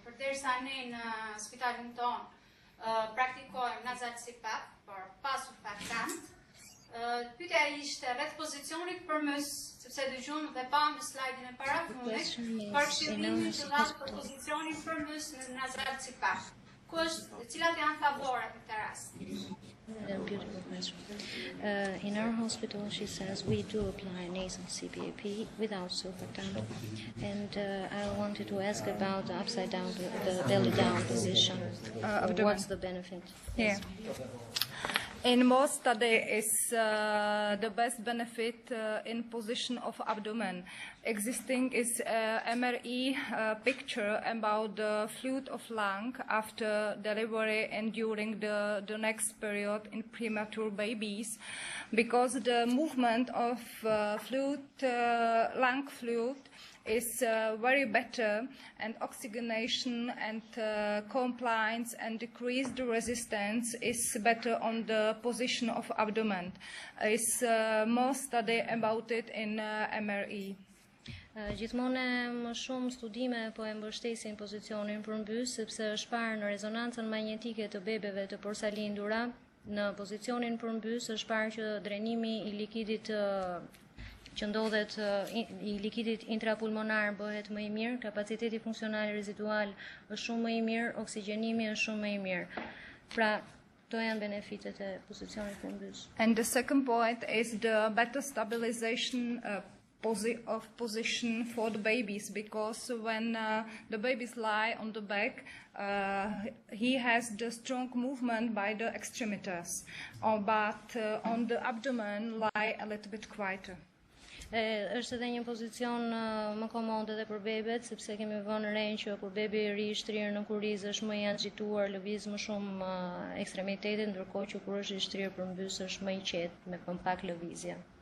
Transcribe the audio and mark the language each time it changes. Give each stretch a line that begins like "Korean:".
Albanian: Përderisa ne në spitalin tonë praktikojmë nasal CPAP për pasurfaktant, pyetja ishte rreth pozicionit përmes, sepse dëgjojmë dhe pam në slajdin e parafundit, për këshillimin që dha për pozicionin përmes në nasal CPAP. cilat janë favoret në këtë rast?
English: Beautiful question. In our hospital, she says, we do apply nasal CPAP without surfactant. And I wanted to ask about the upside down, the belly down position. What's the benefit? Yeah. In most studies, the best benefit in position of abdomen. Existing is MRE picture about the fluid of lung after delivery and during the next period in premature babies, because the movement of lung fluid is very better, and oxygenation and compliance and decreased resistance is better on the position of abdomen. Is more study about it in MRE.
Albanian: Gjithmonë më shumë studime po e mbështesin pozicionin përmbys, sepse është parë në rezonancën magnetike të bebeve të porsalindura, në pozicionin përmbys është parë që drenimi i likidit që ndodhet i likidit intrapulmonar bëhet më i mirë, kapaciteti funksional rezidual është shumë më i mirë, oksigjenimi është shumë më i mirë. Pra, to janë benefitet e pozicionit përmbys.
English: And the second point is the better stabilization of position for the babies, because when the babies lie on the back, he has the strong movement by the extremities, but on the abdomen lie a little bit quieter.
Albanian: Është edhe një pozicion më komode edhe për bebet, sepse kemi vënë re që kur bebi i ri i shtrirë në kuriz është më i agituar, lëviz më shumë ekstremitetet, ndërkohë që kur është i shtrirë përmbys është më i qetë, me pak lëvizje.